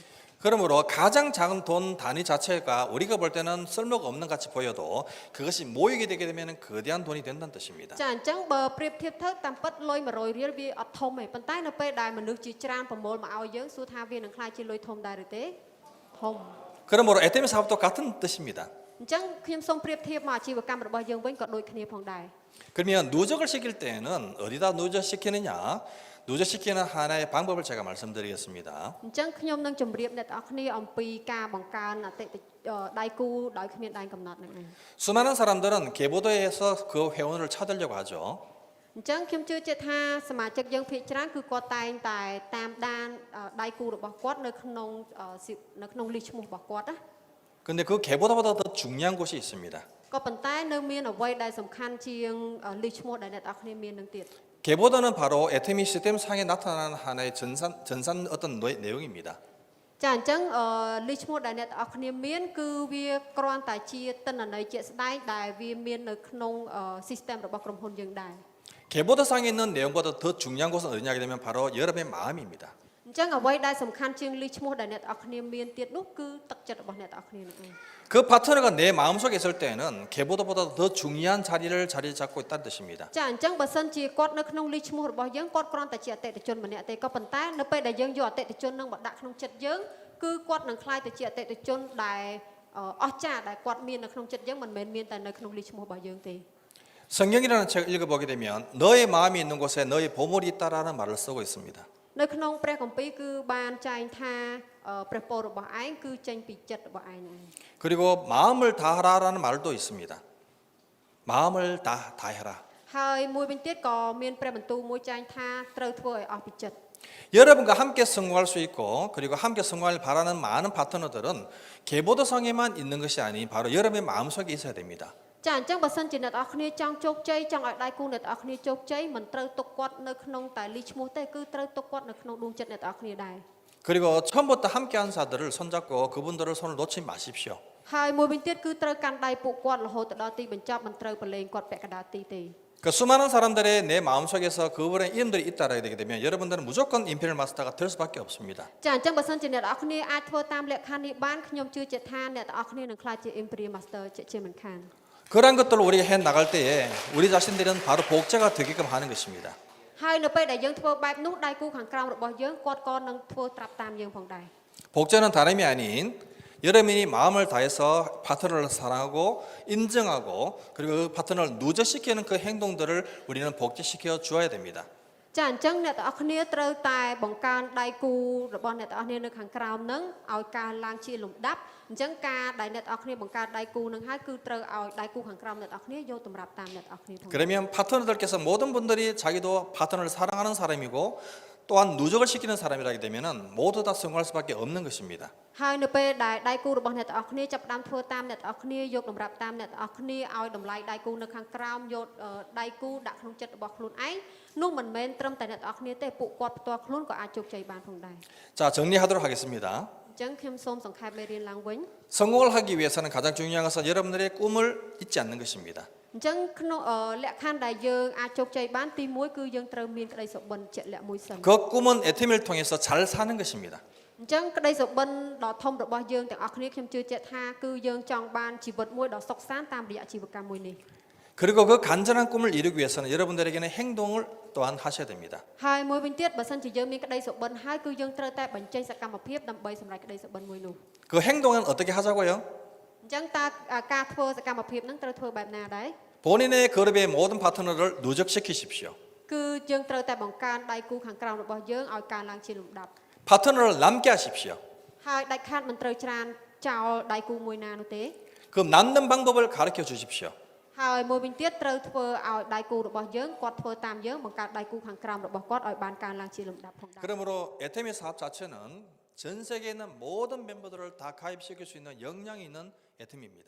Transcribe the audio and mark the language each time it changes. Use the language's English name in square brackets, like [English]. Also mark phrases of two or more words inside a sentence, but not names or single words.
[Korean] 그러므로 가장 작은 돈 단위 자체가 우리가 볼 때는 쓸모가 없는 같이 보여도 그것이 모이게 되게 되면 거대한 돈이 된다는 뜻입니다. [Khmer] ចាអញ្ចឹងបើប្រៀបធៀបទៅតាមពិតលុយ100រៀលវាអត់ធំទេប៉ុន្តែនៅពេលដែលមនុស្សជាច្រើនប្រមូលមកឲ្យយើងសួរថាវានឹងខ្លាចជាលុយធំដែរឬទេធំ [Korean] 그러므로 에테미 사업도 같은 뜻입니다. [Khmer] អញ្ចឹងខ្ញុំសូមប្រៀបធៀបមកអាជីវកម្មរបស់យើងវិញក៏ដូចគ្នាផងដែរ [Korean] 그러면 누적을 시킬 때에는 어디다 누적시키느냐? 누적시키는 하나의 방법을 제가 말씀드리겠습니다. [Khmer] អញ្ចឹងខ្ញុំនឹងជម្រាបអ្នកទាំងអស់គ្នាអំពីការបង្កើនអតិថិដៃគូដោយគ្មានដែនកំណត់ហ្នឹងឯង [Korean] 수많은 사람들은 개보도에서 그 회원을 찾으려고 하죠. [Khmer] អញ្ចឹងខ្ញុំជឿជាក់ថាសមាជិកយើងភាគច្រើនគឺគាត់តែងតែតាមដានដៃគូរបស់គាត់នៅក្នុងលីសឈ្មោះរបស់គាត់ណា [Korean] 근데 그 개보다보다 더 중요한 곳이 있습니다. [Khmer] ក៏ប៉ុន្តែនៅមានអ្វីដែលសំខាន់ជាងលីសឈ្មោះដែលអ្នកទាំងអស់គ្នាមាននឹងទៀត [Korean] 개보다는 바로 에테미 시스템 상에 나타나는 하나의 전산 어떤 내용입니다. [Khmer] ចាអញ្ចឹងលីសឈ្មោះដែលអ្នកទាំងអស់គ្នាមានគឺវាគ្រាន់តែជាទិន្នន័យជាក់ស្ដែងដែលវាមាននៅក្នុង system របស់ក្រុមហ៊ុនយើងដែរ [Korean] 개보다 상에 있는 내용보다 더 중요한 곳은 어디냐 하게 되면 바로 여러분의 마음입니다. [Khmer] អញ្ចឹងអ្វីដែលសំខាន់ជាងលីសឈ្មោះដែលអ្នកទាំងអស់គ្នាមានទៀតនោះគឺទឹកចិត្តរបស់អ្នកទាំងអស់គ្នានោះឯង [Korean] 그 파트너가 내 마음속에 있을 때는 개보다보다 더 중요한 자리 잡고 있다는 뜻입니다. [Khmer] ចាអញ្ចឹងបើសិនជាគាត់នៅក្នុងលីសឈ្មោះរបស់យើងគាត់គ្រាន់តែជាអតិថិជនម្នាក់ទេក៏ប៉ុន្តែនៅពេលដែលយើងយកអតិថិជននឹងមកដាក់ក្នុងចិត្តយើងគឺគាត់នឹងខ្លាយទៅជាអតិថិជនដែលអស្ចារ្យដែលគាត់មាននៅក្នុងចិត្តយើងមិនមែនមានតែនៅក្នុងលីសឈ្មោះរបស់យើងទេ [Korean] 성경이라는 책을 읽어보게 되면 너의 마음이 있는 곳에 너의 보물이 있다라는 말을 쓰고 있습니다. [Khmer] នៅក្នុងព្រះគម្ពីរគឺបានចែងថាព្រះពររបស់ឯងគឺចេញពីចិត្តរបស់ឯងហ្នឹង [Korean] 그리고 마음을 다하라라는 말도 있습니다. 마음을 다해라. [Khmer] ហើយមួយវិញទៀតក៏មានព្រះបន្ទូលមួយចែងថាត្រូវធ្វើឲ្យអស់ពីចិត្ត [Korean] 여러분과 함께 성공할 수 있고 그리고 함께 성공을 바라는 많은 파트너들은 개보도성에만 있는 것이 아닌 바로 여러분의 마음속에 있어야 됩니다. [Khmer] ចាអញ្ចឹងបើសិនជាអ្នកនរគ្នាចង់ជោគជ័យចង់ឲ្យដៃគូអ្នកនរគ្នាជោគជ័យមិនត្រូវទុកគាត់នៅក្នុងតែលីសឈ្មោះទេគឺត្រូវទុកគាត់នៅក្នុងដួងចិត្តអ្នកនរគ្នាដែរ [Korean] 그리고 처음부터 함께한 자들을 손잡고 그분들을 손을 놓지 마십시오. [Khmer] ហើយមួយវិញទៀតគឺត្រូវកាន់ដៃពួកគាត់រហូតទៅដល់ទីបញ្ចប់មិនត្រូវប្រឡែងគាត់ពាក់កណ្ដាលទីទេ [Korean] 그 수많은 사람들의 내 마음속에서 그분의 이름들이 있다라게 되게 되면 여러분들은 무조건 임페리얼 마스터가 될 수밖에 없습니다. [Khmer] ចាអញ្ចឹងបើសិនជាអ្នកនរគ្នាអាចធ្វើតាមលក្ខខណ្ឌនេះបានខ្ញុំជឿជាក់ថាអ្នកនរគ្នានឹងក្លាយជា Imperial Master ជាមិនខាន [Korean] 그러한 것들을 우리가 해 나갈 때에 우리 자신들은 바로 복제가 되게끔 하는 것입니다. [Khmer] ហើយនៅពេលដែលយើងធ្វើបែបនោះដៃគូខាងក្រោមរបស់យើងគាត់ក៏នឹងធ្វើត្រាប់តាមយើងផងដែរ [Korean] 복제는 다름이 아닌 여러분이 마음을 다해서 파트너를 사랑하고 인정하고 그리고 그 파트너를 누적시키는 그 행동들을 우리는 복제시켜 주어야 됩니다. [Khmer] ចាអញ្ចឹងអ្នកទាំងអស់គ្នាត្រូវតែបង្កើនដៃគូរបស់អ្នកទាំងអស់គ្នានៅខាងក្រោមនឹងឲ្យកើនឡើងជាលំដាប់អញ្ចឹងការដែលអ្នកទាំងអស់គ្នាបង្កើតដៃគូនឹងហើយគឺត្រូវឲ្យដៃគូខាងក្រោមអ្នកទាំងអស់គ្នាយកតម្រាប់តាមអ្នកទាំងអស់គ្នាផង [Korean] 그러면 파트너들께서 모든 분들이 자기도 파트너를 사랑하는 사람이고 또한 누적을 시키는 사람이라게 되면은 모두 다 성공할 수밖에 없는 것입니다. [Khmer] ហើយនៅពេលដែលដៃគូរបស់អ្នកទាំងអស់គ្នាចាប់ផ្ដើមធ្វើតាមអ្នកទាំងអស់គ្នាយកតម្រាប់តាមអ្នកទាំងអស់គ្នាឲ្យតម្លៃដៃគូនៅខាងក្រោមយកដៃគូដាក់ក្នុងចិត្តរបស់ខ្លួនឯងនោះមិនមែនត្រឹមតែអ្នកទាំងអស់គ្នាទេពួកគាត់ផ្ទាល់ខ្លួនក៏អាចជោគជ័យបានផងដែរ [Korean] 자, 정리하도록 하겠습니다. [Khmer] អញ្ចឹងខ្ញុំសូមសង្ខេបមេរៀនឡើងវិញ [Korean] 성공을 하기 위해서는 가장 중요한 것은 여러분들의 꿈을 잊지 않는 것입니다. [Khmer] អញ្ចឹងក្នុងលក្ខខណ្ឌដែលយើងអាចជោគជ័យបានទី1គឺយើងត្រូវមានក្តីសុបិនជាក់លាក់មួយសិន [Korean] 그 꿈은 에테미를 통해서 잘 사는 것입니다. [Khmer] អញ្ចឹងក្តីសុបិនដ៏ធំរបស់យើងទាំងអស់គ្នាខ្ញុំជឿជាក់ថាគឺយើងចង់បានជីវិតមួយដ៏សុខសាន្តតាមរយៈជីវកម្មមួយនេះ [Korean] 그리고 그 간절한 꿈을 이루기 위해서는 여러분들에게는 행동을 또한 하셔야 됩니다. [Khmer] ហើយមួយវិញទៀតបើសិនជាយើងមានក្តីសុបិនហើយគឺយើងត្រូវតែបញ្ចេញសកម្មភាពដើម្បីសម្រេចក្តីសុបិនមួយនោះ [Korean] 그 행동은 어떻게 하자고요? [Khmer] អញ្ចឹងតើការធ្វើសកម្មភាពហ្នឹងត្រូវធ្វើបែបណាដែរ [Korean] 본인의 그룹의 모든 파트너를 누적시키십시오. [Khmer] គឺយើងត្រូវតែបង្កើនដៃគូខាងក្រោមរបស់យើងឲ្យកើនឡើងជាលំដាប់ [Korean] 파트너를 남게 하십시오. [Khmer] ហើយដាច់ខាតមិនត្រូវច្រានចោលដៃគូមួយណានោះទេ [Korean] 그 남는 방법을 가르쳐 주십시오. [Khmer] ហើយមួយវិញទៀតត្រូវធ្វើឲ្យដៃគូរបស់យើងគាត់ធ្វើតាមយើងបង្កើតដៃគូខាងក្រោមរបស់គាត់ឲ្យបានកើនឡើងជាលំដាប់ផងដែរ [Korean] 그러므로 에테미 사업 자체는 전 세계에 있는 모든 멤버들을 다 가입시킬 수 있는 역량이 있는 에테미입니다.